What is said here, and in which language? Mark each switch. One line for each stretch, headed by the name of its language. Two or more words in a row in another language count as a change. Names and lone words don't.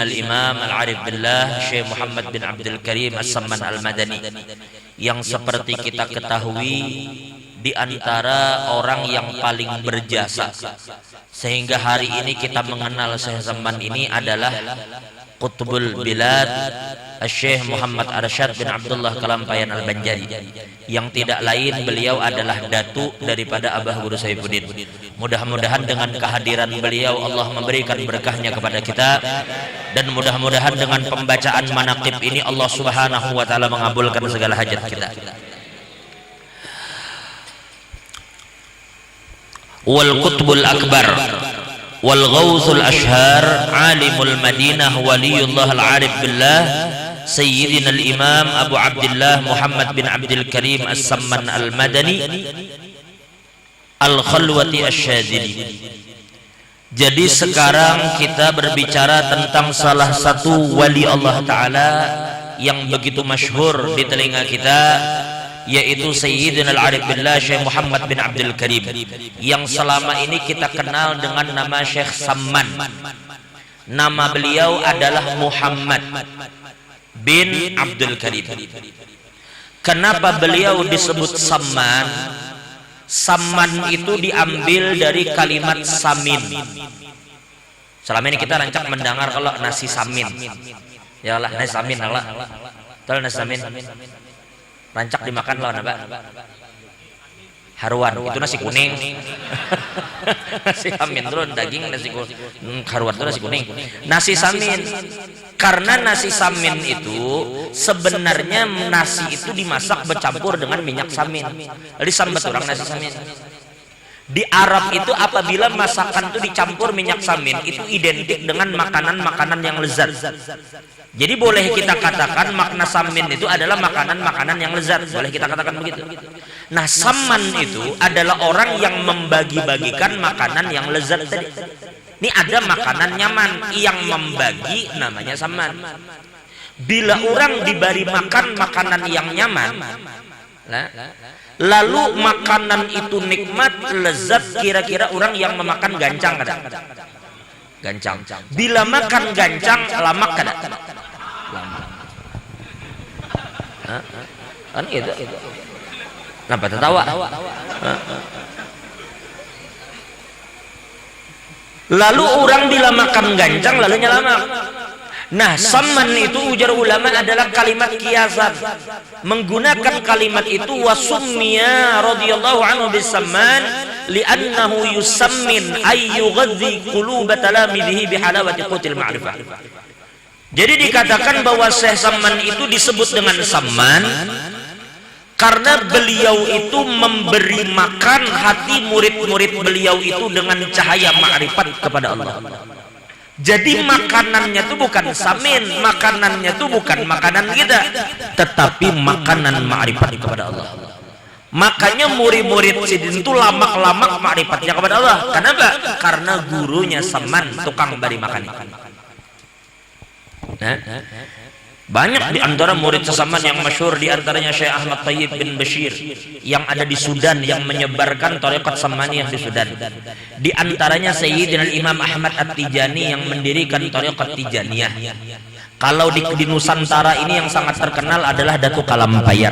Arabic: الإمام العارف بالله الشيخ محمد بن عبد الكريم السمان المدني,
Indonesian: yang seperti kita ketahui di antara orang yang paling berjasa, sehingga hari ini kita mengenal Syekh Saman ini adalah
Arabic: قطب البلاد
Indonesian: Syekh Muhammad Arsyad bin Abdullah Kalampayan Al-Banjari, yang tidak lain beliau adalah datu daripada Abah Guru Saifuddin. Mudah-mudahan dengan kehadiran beliau Allah memberikan berkahnya kepada kita, dan mudah-mudahan dengan pembacaan manaqib ini Allah
Arabic: سبحانه وتعالى
Indonesian: mengabulkan segala hajat kita.
Arabic: والقطب الأكبر والغوث الأشهر عالم المدينة ولي الله العارف بالله سيدنا الإمام أبو عبد الله محمد بن عبد الكريم السمان المدني الخلوتي الشاذلي.
Indonesian: Jadi sekarang kita berbicara tentang salah satu
Arabic: ولي الله تعالى
Indonesian: yang begitu masyhur di telinga kita, yaitu
Arabic: سيدنا العارف بالله
Indonesian: Syekh Muhammad bin Abdul Karim, yang selama ini kita kenal dengan nama Syekh Saman. Nama beliau adalah Muhammad bin Abdul Karim. Kenapa beliau disebut Samman? Samman itu diambil dari kalimat samin. Selama ini kita rancak mendengar kalau nasi samin. Ya lah, nasi samin lah. Tahu nasi samin? Rancak dimakan lawan apa? Haruan, itu nasi kuning. Nasi samin itu daging, nasi kuning. Haruan itu nasi kuning. Nasi samin. Karena nasi samin itu sebenarnya nasi itu dimasak bercampur dengan minyak samin. Jadi sambat orang nasi samin. Di Arab itu apabila masakan itu dicampur minyak samin, itu identik dengan makanan-makanan yang lezat. Jadi boleh kita katakan makna samin itu adalah makanan-makanan yang lezat. Boleh kita katakan begitu. Nah, Samman itu adalah orang yang membagi-bagikan makanan yang lezat tadi. Ini ada makanan nyaman yang membagi, namanya Samman. Bila orang diberi makan makanan yang nyaman, lalu makanan itu nikmat, lezat, kira-kira orang yang memakan
Banjar: gancang kada? Gancang. Bila makan gancang, lamak kada? Lamak. Kan gitu. Kenapa tertawa? Lalu orang bila makan gancang, lalu lamak.
Indonesian: Nah, Samman itu ujar ulama adalah kalimat kiasan. Menggunakan kalimat itu
Arabic: وسمي رضي الله عنه بالسمان لأنه يسمن أي يغذي قلوب تلاميذه بحلاوة قوت المعرفة.
Indonesian: Jadi dikatakan bahwa Syekh Samman itu disebut dengan Samman karena beliau itu memberi makan hati murid-murid beliau itu dengan cahaya ma'rifat kepada Allah. Jadi makanannya itu bukan samin, makanannya itu bukan makanan kita, tetapi makanan ma'rifat kepada Allah. Makanya murid-murid Sidin itu lamak-lamak ma'rifatnya kepada Allah. Kenapa? Karena gurunya Samman, tukang beri makan. Banyak di antara murid Samman yang masyhur, di antaranya Syekh Ahmad Thayyib bin Bashir yang ada di Sudan, yang menyebarkan tarekat Sammaniyah di Sudan. Di antaranya Sayyidina Imam Ahmad At-Tijani yang mendirikan tarekat Tijaniyah. Kalau di Nusantara ini yang sangat terkenal adalah Datuk Kalampayar.